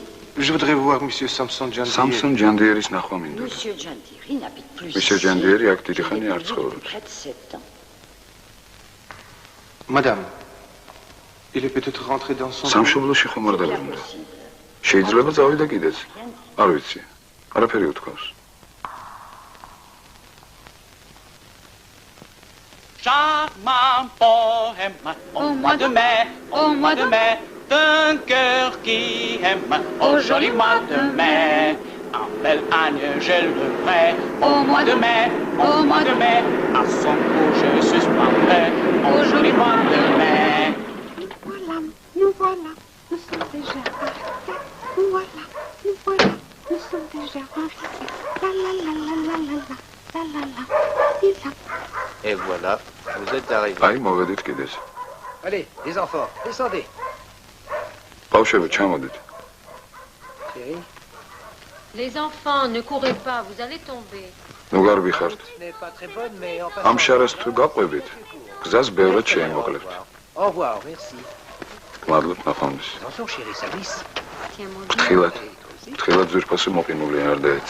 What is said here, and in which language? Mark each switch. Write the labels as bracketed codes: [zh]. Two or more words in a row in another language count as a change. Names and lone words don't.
[fr] Je voudrais voir monsieur Samson Jandier. [ka] სამსონ ჯანდიერის ნახვა მინდოდა. [fr] monsieur Jandieri n'habite plus Monsieur ici. [ka] Jandieri აქ დიდი ხანი [fr] Il est [ka] არ [fr] venu [ka] ცხოვრობს. [fr] depuis près de 7 ans. Madame, il est peut-être rentré dans son... [ka] სამშობლოში ხომ არ დაბრუნდა? შეიძლება წავიდა კიდეც? არ ვიცი. არაფერი უთქვამს. [fr] Charmant poème, au mois de mai, d'un cœur qui aime, au joli mois de mai, un bel âne je le ferai, au mois de mai, à son cou je suspendrai, au joli mois de mai. Nous voilà, nous sommes déjà arrivés. Nous voilà, nous sommes déjà arrivés. La la la la la la la la la. Et voilà, vous êtes arrivés. [ka] აი, მოვედით კიდეც. [fr] Allez, les enfants, descendez. [ka] ბავშვები, ჩამოდით. [fr] Chérie, Les enfants, ne courez pas, vous allez tomber. [ka] ნუ გარბი ხართ. [fr] ce n'est pas très bonne, mais en [ka] ამ [fr] passant... [ka] შარას თუ გაყვებით, გზას ბევრად შეიმოკლევთ. [fr] Au revoir, merci. [ka] მადლობ ნახვამდის. [fr] Attention, chérie, ça glisse. Tiens, mon [ka] თხილად. თხილად ძვირფასი მოყინული არ დაეც.